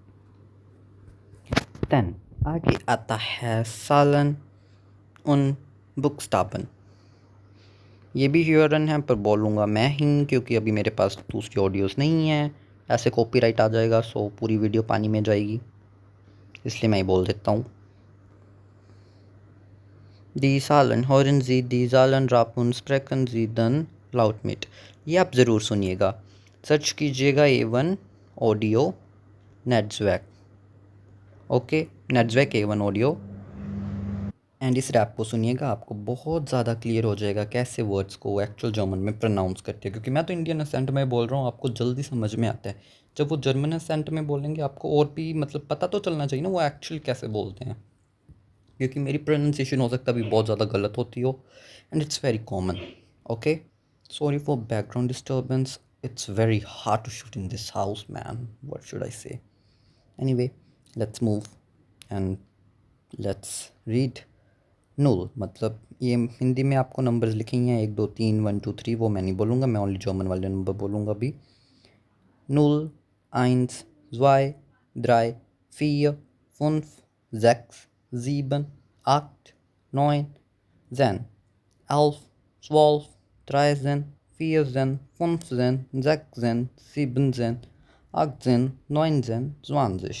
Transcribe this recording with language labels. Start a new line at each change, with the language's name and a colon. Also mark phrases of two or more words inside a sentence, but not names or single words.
Hindi: देन आगे आता है
German: Zahlen und Buchstaben.
Hindi: ये भी ह्यूरन है पर बोलूँगा मैं ही, क्योंकि अभी मेरे पास दूसरी ऑडियोज़ नहीं है, ऐसे कॉपीराइट आ जाएगा, सो पूरी वीडियो पानी में जाएगी, इसलिए मैं ही बोल देता हूँ।
German: Die Zahlen, hören Sie die Zahlen Rapun, sprechen Sie dann laut mit।
Hindi: ये आप ज़रूर सुनिएगा, सर्च कीजिएगा A1 ऑडियो नेट्सवैक, ओके, नेट्सवैक A1 ऑडियो, एंड इस रैप को सुनिएगा, आपको बहुत ज़्यादा क्लियर हो जाएगा कैसे वर्ड्स को
English: actual German
Hindi: में प्रोनाउंस करते हैं, क्योंकि मैं तो
English: Indian accent
Hindi: में बोल रहा हूँ, आपको जल्दी समझ में आता है। जब वो
English: German accent
Hindi: में बोलेंगे आपको और भी मतलब पता तो चलना चाहिए ना वो एक्चुअल कैसे बोलते हैं, क्योंकि मेरी प्रोनाउंसिएशन हो सकता है अभी बहुत ज़्यादा गलत होती हो,
English: and it's very common. OK, sorry for background disturbance, It's very hard to shoot in this house man, what should I say. Anyway, let's move and let's read.
Hindi: नूल मतलब ये हिंदी में आपको नंबर्स लिखे हैं 1 2 3 1 2 3, वो मैं नहीं बोलूँगा, मैं
English: only German
Hindi: वाले नंबर बोलूँगा अभी। 0 1 2 3 4 5 6 7 8 9 10 11 12 13 14 15 16 17 18 19 20।